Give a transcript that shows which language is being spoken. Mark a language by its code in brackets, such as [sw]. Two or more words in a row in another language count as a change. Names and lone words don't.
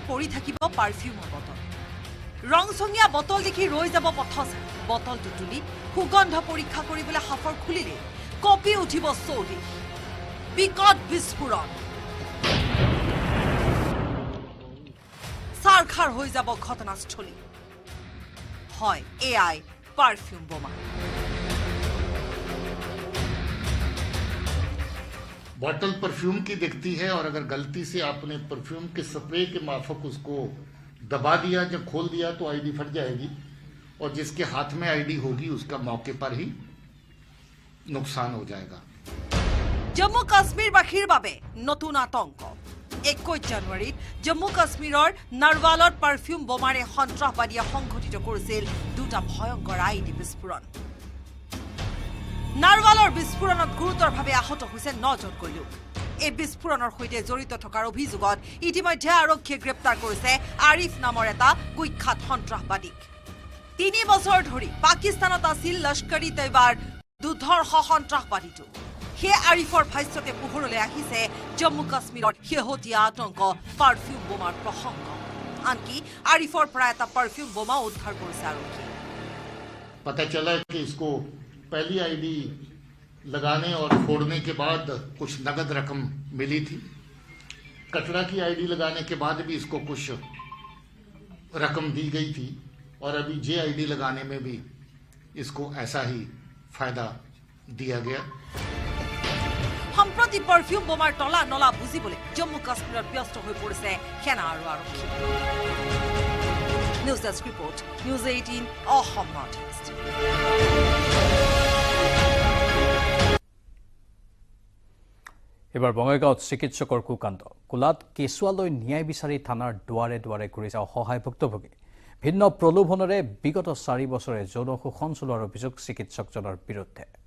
[as] পৰি থাকিব পাৰফিউমৰ বটল ৰংচঙীয়া বটল দেখি ৰৈ যাব পথচাৰী বটলটো তুলি সুগন্ধ পৰীক্ষা কৰিবলৈ সাফৰ খুলিলে কপি উঠিব চৌদিশ বিকট বিস্ফোৰণ চাৰখাৰ হৈ যাব ঘটনাস্থলী হয় এআই পাৰফিউম বোমা [hi] बॉटल परफ्यूम की दिखती है और अगर गलती से आपने परफ्यूम के स्प्रे के माफक उसको दबा दिया जब खोल दिया तो आईडी फट जाएगी और जिसके हाथ में आईडी होगी उसका मौके पर ही नुकसान हो जाएगा [as] জম্মু কাশ্মীৰবাসীৰ বাবে নতুন আতংক 21 জানুৱাৰীত জম্মু কাশ্মীৰৰ নাৰৱালত পাৰফিউম বোমাৰে সন্ত্ৰাসবাদীয়ে সংঘটিত কৰিছিল দুটা ভয়ংকৰ আইডি বিস্ফোৰণ নাৰৱালৰ বিস্ফোৰণত গুৰুতৰভাৱে আহত হৈছে 9জনকৈ লোক এই বিস্ফোৰণৰ সৈতে জড়িত থকাৰ অভিযোগত ইতিমধ্যে আৰক্ষীয়ে গ্ৰেপ্তাৰ কৰিছে আৰিফ নামৰ এটা কুখ্যাত সন্ত্ৰাসবাদীক 3 বছৰ ধৰি পাকিস্তানত আছিল লস্কৰী তৈবাৰ দুৰ্ধৰ্ষ সন্ত্ৰাসবাদীটো সেই আৰিফৰ ভাষ্যতে পোহৰলৈ আহিছে জম্মু কাশ্মীৰৰ শেহতীয়া আতংক পাৰফিউম বোমাৰ প্ৰসংগ আনকি আৰিফৰ পৰা এটা পাৰফিউম বোমা উদ্ধাৰ কৰিছে আৰক্ষী [hi] पता चला कि इसको पहली आईडी लगाने और फोड़ने के बाद कुछ नगद रकम मिली थी कटरा की आईडी लगाने के बाद भी इसको कुछ रकम दी गई थी और अभी जे आईडी लगाने में भी इसको ऐसा ही फायदा दिया गया [as] সম্প্ৰতি পাৰফিউম বোমাৰ তলা নলা বুজিবলৈ জম্মু কাশ্মীৰত ব্যস্ত হৈ পৰিছে সেনা আৰু আৰক্ষী [en] news desk report [as] নিউজ 18 অসম নৰ্থ ইষ্ট এবাৰ বঙাইগাঁৱত চিকিৎসকৰ কুকাণ্ড কোলাত কেঁচুৱালৈ ন্যায় বিচাৰি থানাৰ দুৱাৰে দুৱাৰে ঘূৰিছে অসহায় ভুক্তভোগী ভিন্ন প্ৰলোভনেৰে বিগত 4 বছৰে যৌন শোষণ চলোৱাৰ অভিযোগ চিকিৎসকজনৰ বিৰুদ্ধে